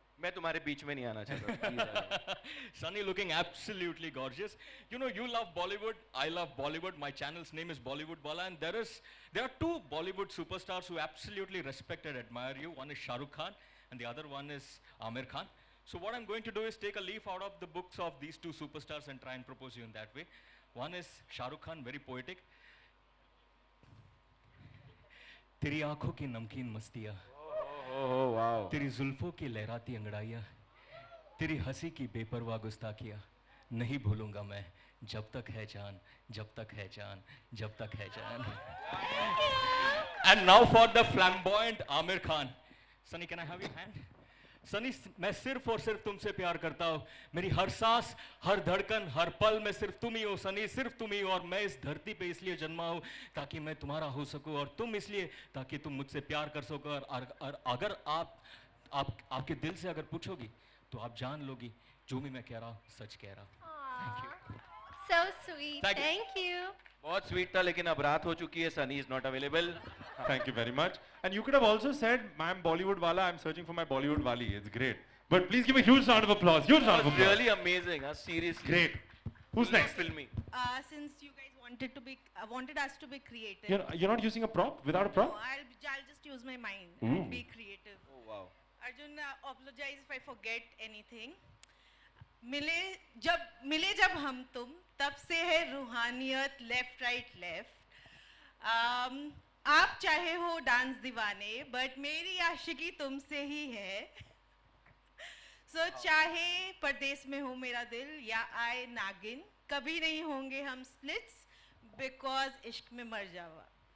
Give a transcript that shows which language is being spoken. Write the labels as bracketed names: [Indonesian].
[Hindi] मैं तुम्हारे बीच में नहीं आना चाहता, please आ जाओ। [English] Sunny looking absolutely gorgeous. You know, you love Bollywood, I love Bollywood. My channel's name is Bollywood Bala, and there are two Bollywood superstars who absolutely respect and admire you. One is Shah Rukh Khan, and the other one is Amir Khan. So what I'm going to do is take a leaf out of the books of these two superstars and try and propose you in that way. One is Shah Rukh Khan, very poetic. [Hindi] तेरी आंखों की नमकीन मस्तियाँ, [English] oh wow, [Hindi] तेरी जुल्फों की लहराती अंगड़ाइयाँ, तेरी हंसी की बेपरवाह गुस्ताखियाँ नहीं भूलूंगा मैं, जब तक है जान, जब तक है जान, जब तक है जान. [English] And now for the flamboyant Amir Khan. Sunny, can I have your hand? [Hindi] Sunny, मैं सिर्फ और सिर्फ तुमसे प्यार करता हूँ. मेरी हर सांस, हर धड़कन, हर पल में सिर्फ तुम ही हो सनी, सिर्फ तुम ही हो. और मैं इस धरती पे इसलिए जन्मा हूँ ताकि मैं तुम्हारा हो सकूँ, और तुम इसलिए ताकि तुम मुझसे प्यार कर सको. और अगर आपके दिल से अगर पूछोगी तो आप जान लोगी जो भी मैं कह रहा हूँ सच कह रहा हूँ. [English] Thank you. So sweet. Thank you. [Hindi] बहुत स्वीट था, लेकिन अब रात हो चुकी है, Sunny [English] is not available. Thank you very much. And you could have also said, I'm Bollywood Wala, I'm searching for my Bollywood Wali. It's great. But please give a huge round of applause. Huge round of applause. Really amazing, seriously. Great. Who's next? Filmy. Since you guys wanted us to be creative. You're not using a prop? Without a prop? No, I'll just use my mind and be creative. Oh wow. Arjun, apologize if I forget anything. [Hindi] मिले जब हम तुम, तब से है रूहानियत left right left. आप चाहे हो डांस दीवाने, बट मेरी आशिकी तुमसे ही है. सो चाहे परदेश में हो मेरा दिल या आए नागिन, कभी नहीं होंगे हम स्प्लिट्स, बिकॉज इश्क में मर जावा.